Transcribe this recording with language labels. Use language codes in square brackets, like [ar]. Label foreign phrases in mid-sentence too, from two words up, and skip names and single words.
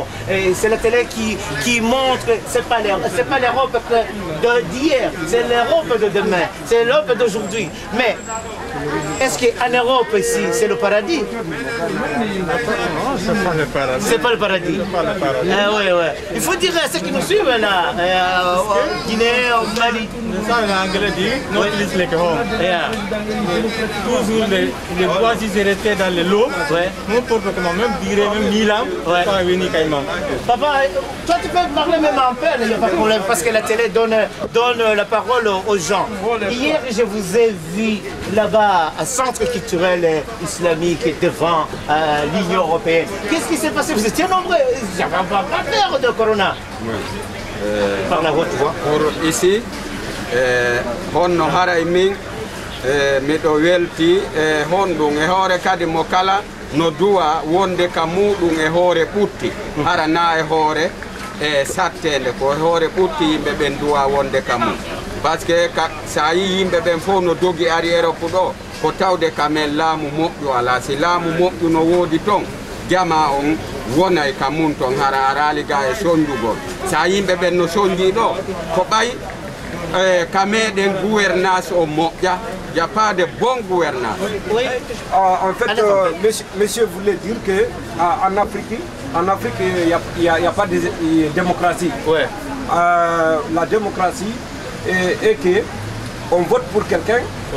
[fr] C'est la télé qui montre, c'est pas l'Europe d'hier, c'est l'Europe de demain, c'est l'Europe d'aujourd'hui. Mais est-ce qu'en Europe ici, c'est le paradis? C'est pas le paradis. C'est pas le paradis. Ouais. Il faut dire à ceux qui nous suivent là, Guinée, au Mali. Ça, l'anglais dit, [en] no place like home. Yeah. [fr] Toujours les bois, ils étaient dans le lot. Ouais. N'importe comment, même dire, même 1000 ans, Ouais. ça va venir Caïman. Papa, toi tu peux parler même en peine, il n'y a pas de problème, parce que la télé donne la parole aux gens. Hier, je vous ai vu là-bas, à Centre culturel islamique, devant l'Union européenne. Qu'est-ce qui s'est passé? Vous étiez nombreux, j'avais pas peur de Corona. Par la haute voix. Pour ici, [ff] honno haray min miɗo welti honɗum e hoore kadi mo kala no duwa wonde ka muɗum e hoore ɓutti hara na e hoore e sattede ko e hoore ɓutti yimɓe ɓen duwa wonde ka mum [fr] par ce que [ff] sa yi yimɓe ɓen fof no dogi ari Europe ɗo ko tawde kamen laamu moƴƴu ala si laamu moƴƴu no woodi toon jama on wonay ka mum toon hara arali ga e soñjugol sa yimɓe ɓen no soñji ɗo ko ɓay ka meɗen gouvernance o moƴƴa [fr] il n'y a pas de bonne gouvernance. Oui. En fait, monsieur voulait dire que en Afrique, il n'y a pas de démocratie. Ouais. La démocratie est que on vote pour quelqu'un, Ouais.